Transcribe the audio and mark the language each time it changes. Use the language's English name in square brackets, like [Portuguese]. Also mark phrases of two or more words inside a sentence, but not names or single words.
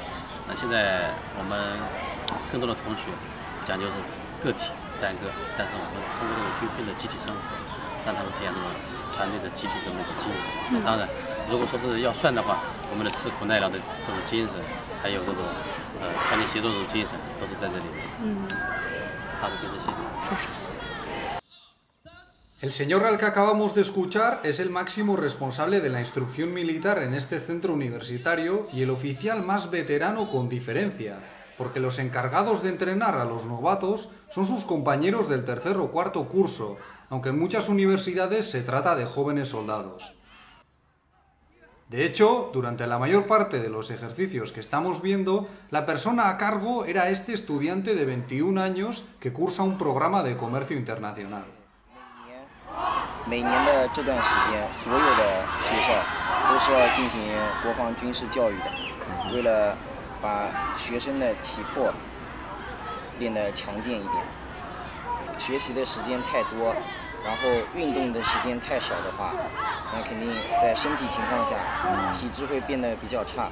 [Chinese] 那现在我们更多的同学讲究是个体单个，但是我们通过这种军训的集体生活，让他们培养这种团队的集体这么一种精神。当然，如果说是要算的话，我们的吃苦耐劳的这种精神，还有这种团结协作这种精神，都是在这里面。大致就这些。 [Spanish] El señor al que acabamos de escuchar es el máximo responsable de la instrucción militar en este centro universitario y el oficial más veterano con diferencia, porque los encargados de entrenar a los novatos son sus compañeros del tercer o cuarto curso, aunque en muchas universidades se trata de jóvenes soldados. De hecho, durante la mayor parte de los ejercicios que estamos viendo, la persona a cargo era este estudiante de 21 años que cursa un programa de comercio internacional. [Chinese] 每年的这段时间，所有的学校都是要进行国防军事教育的，为了把学生的体魄练得强健一点。学习的时间太多，然后运动的时间太少的话，那肯定在身体情况下，体质会变得比较差。